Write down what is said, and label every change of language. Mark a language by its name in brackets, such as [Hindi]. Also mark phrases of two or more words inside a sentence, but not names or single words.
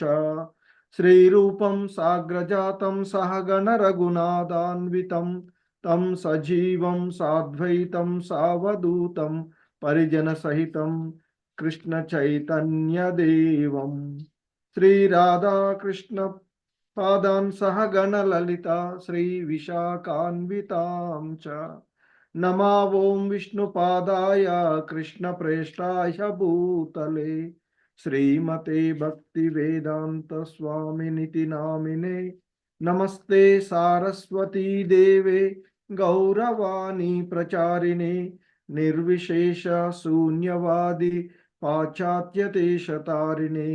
[Sanskrit] శ్రీరూపం సాగ్రజాతం సహగణ రఘునాథాన్వితం తం సజీవం సాద్వైతం సావధూతం పరిజన సహితం కృష్ణ చైతన్య దేవం శ్రీ రాధాకృష్ణ పాదాన్ సహగణ లలిత శ్రీ విశాఖాన్వితాం చ. नमा ओं विष्णुपादाय कृष्णप्रेष्ठाय भूतले श्रीमते भक्तिवेदांत स्वामिनिति नामिने. नमस्ते सारस्वती देवे गौरवाणी प्रचारिणे निर्विशेष शून्यवादी पाश्चात्यदेशतारिणे.